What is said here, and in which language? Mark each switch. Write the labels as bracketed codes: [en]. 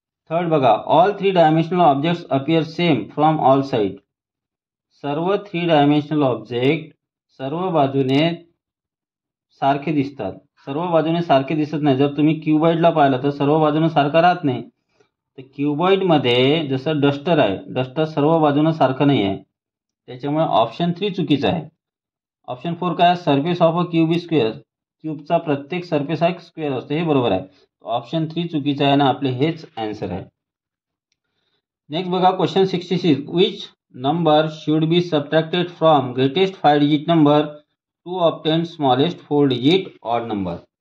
[en] Third बघा, all 3 dimensional objects appear same from all side. [mr] सर्व 3 dimensional object सर्व बाजूने सारखे दिसतात. सर्व बाजूने सारखे दिसत नाही. जर तुम्ही क्युबॉइडला पाहिलं तर सर्व बाजूने सारखा राहत नाही. तर क्युबॉइडमध्ये जसं डस्टर आहे, डस्टर सर्व बाजूने सारखं नाही आहे, त्याच्यामुळे ऑप्शन 3 चुकीचं आहे. ऑप्शन 4 काय, [en] Surface of a cube is square. [mr] क्यूबचा प्रत्येक सरफेस हा एक स्क्वेअर असतो, हे बरोबर आहे. ऑप्शन 3 चुकीचं आहे ना, आपले हेच आन्सर आहे. नेक्स्ट बघा question 66. [en] Which number should be subtracted from greatest 5 digit number to obtain smallest 4 digit odd number.